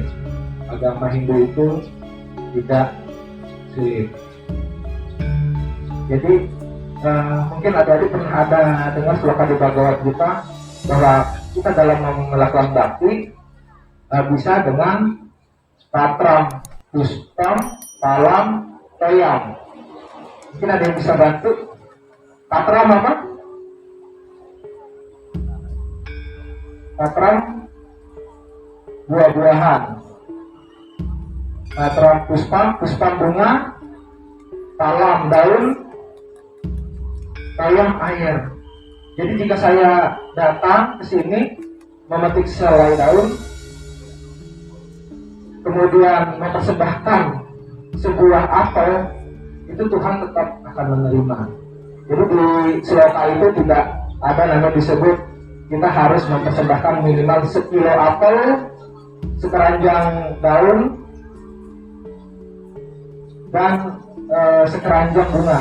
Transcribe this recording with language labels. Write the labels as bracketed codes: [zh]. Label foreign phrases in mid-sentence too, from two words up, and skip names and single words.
[id] Agama Hindu itu tidak sulit. Jadi mungkin adik-adik pernah ada dengar sloka di Bhagavad Gita bahwa kita dalam melakukan bakti bisa dengan [sa] पत्रं, पुष्पं, फलं, तोयं. [id] Mungkin ada yang bisa bantu. Patram apa? Patram buah-buahan. [sa] पत्रं पुष्पं [id] bunga, palam daun, toyam air. Jadi jika saya datang ke sini memetik selai daun, kemudian mempersembahkan sebuah apel, itu Tuhan tetap akan menerima. Jadi di sloka itu tidak ada nama disebut kita harus mempersembahkan minimal 1 kilo apel, sekeranjang daun, dan sekeranjang bunga.